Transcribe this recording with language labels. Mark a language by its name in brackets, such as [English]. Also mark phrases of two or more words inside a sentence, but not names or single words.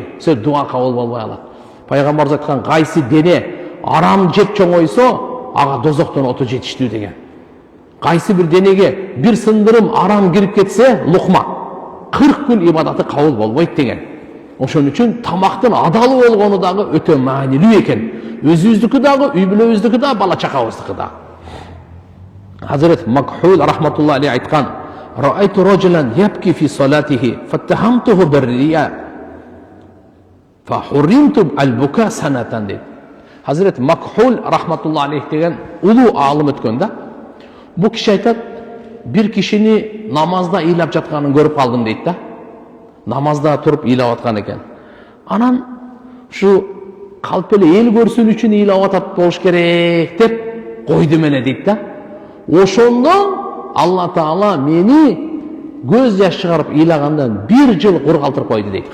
[Kyrgyz] Сөз дуа кабыл болбой калат. Пайгамбарыбыз айткан: "Кайсы дене арам жеп чоңойсо, ага дозоктон оту жетиштүү" деген. Кайсы бир денеге бир сындырым арам кирип кетсе, лукма 40 күн ибадаты кабыл болбойт деген. Ошон үчүн тамактын адал болгону дагы өтө маанилүү экен. Өзүбүздүкү дагы, үй бүлөбүздүкү дагы, бала чакабыздыкы дагы. Hazret Makhul [Arabic] رحمة الله عليه [Kyrgyz] aytkan: [Arabic] "رأيت رجلا يبكي في صلاته فاتهمته بالرياء فحرمت البكاء سنة" dedi. [Kyrgyz] Hazret Makhul [Arabic] رحمة الله عليه [Kyrgyz] деген улуу алым өткөн да. Бул киши айтат: "Бир кишини намазда ыйлап жатканын көрүп калдым" дейт да. Намазда туруп ыйлап аткан экен. Анан ушу калп эле эл көрсүн үчүн ыйлап атат болуш керек деп койдум эле дейт да. Ошондо Алла Таала мени көз жаш чыгарып ыйлагандан 1 жыл кургалтырып койду дейт.